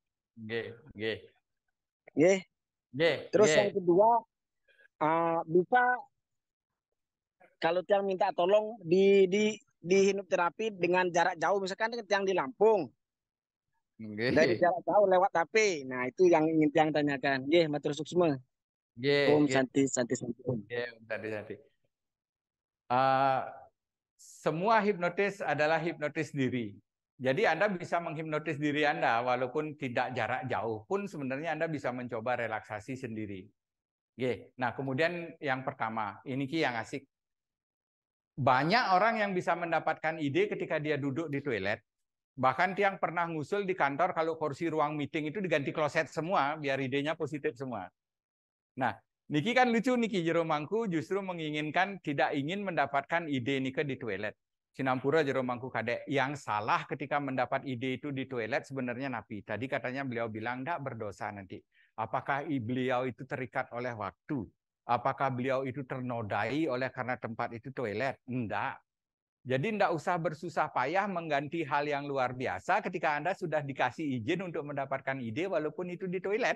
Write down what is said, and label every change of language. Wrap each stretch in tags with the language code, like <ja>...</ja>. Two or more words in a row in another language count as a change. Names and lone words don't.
<id>Terus yang kedua bisa kalau tiang minta tolong di hipnoterapi dengan jarak jauh, misalkan tiang di Lampung, dari jarak jauh lewat HP. Nah itu yang ingin tiang tanyakan.</id> <ban>Matur suksma.</ban> <id>Om Santi Om. Santi. Semua hipnotis adalah hipnotis diri. Jadi Anda bisa menghipnotis diri Anda walaupun tidak jarak jauh pun sebenarnya Anda bisa mencoba relaksasi sendiri. Nah kemudian yang pertama, ini yang asik. Banyak orang yang bisa mendapatkan ide ketika dia duduk di toilet. Bahkan tiang pernah ngusul di kantor kalau kursi ruang meeting itu diganti kloset semua biar idenya positif semua. Nah, niki kan lucu niki jero mangku justru menginginkan tidak ingin mendapatkan ide niki di toilet. Sinampura jero mangku kadek yang salah ketika mendapat ide itu di toilet sebenarnya napi. Tadi katanya beliau bilang enggak berdosa nanti. Apakah beliau itu terikat oleh waktu? Apakah beliau itu ternodai oleh karena tempat itu toilet? Enggak. Jadi enggak usah bersusah payah mengganti hal yang luar biasa ketika Anda sudah dikasih izin untuk mendapatkan ide walaupun itu di toilet.</id>